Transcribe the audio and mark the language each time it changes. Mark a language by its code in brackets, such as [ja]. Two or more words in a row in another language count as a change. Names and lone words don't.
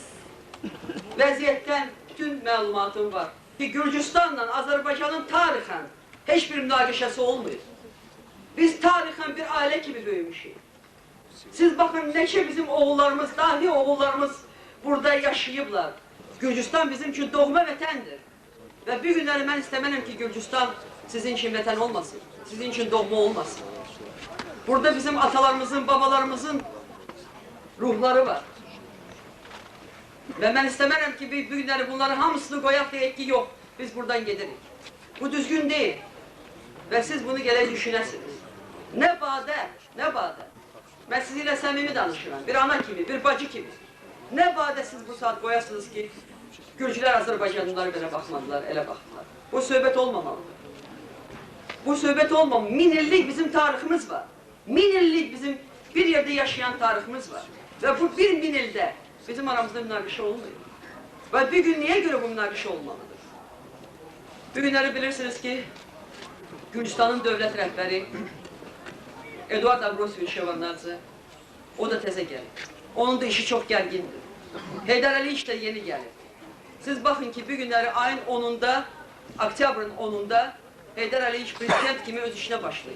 [az] Vəziyyətdən bütün məlumatım var ki, Gürcüstanla Azərbaycanın tarixən heç bir münaqişəsi olmuyor. Biz tarixən bir ailə kimi böyümüşük. Siz baxın, neçə bizim oğullarımız, dahi oğullarımız burada yaşayıblar. Gürcüstan bizim üçün doğma vətəndir. [tr] ve bir günleri ben istemem ki Gürcistan sizin için vətən olmasın, sizin için doğma olmasın. [az] Burada bizim atalarımızın, babalarımızın ruhları var. [tr] Ve ben istemem ki bir günleri bunları hamısını koyak deyək ki yok, biz buradan giderik. Bu düzgün değil. Ve siz bunu gerek düşünesiniz. [az] Ne badə, ne badə. Ben sizinle səmimi danışıram, bir ana kimi, bir bacı kimi. Ne badə siz bu saat koyasınız ki, Gürcüler Azərbaycanlılara belə baxmadılar, elə baxdılar. Bu söhbət olmamalıdır. Bu söhbət olmamalı. 1000 illik bizim tariximiz var. 1000 illik bizim bir yerde yaşayan tariximiz var. Ve bu 1000 ildə bizim aramızda münaqişə olmuyor. Ve bir gün niye göre bu münaqişə olmalıdır? Bugünləri bilirsiniz ki, Gürcistanın dövlət rəhbəri Eduard Abrosevich Şevardnadze, o da təzə gəlir. Onun da işi çox gərgindir. Heydər Əliyev də yeni gəlir. Siz bakın ki, bir günləri ayın 10'unda, oktyabrın 10'unda Heydər Əliyev prezident kimi öz işine başlayır.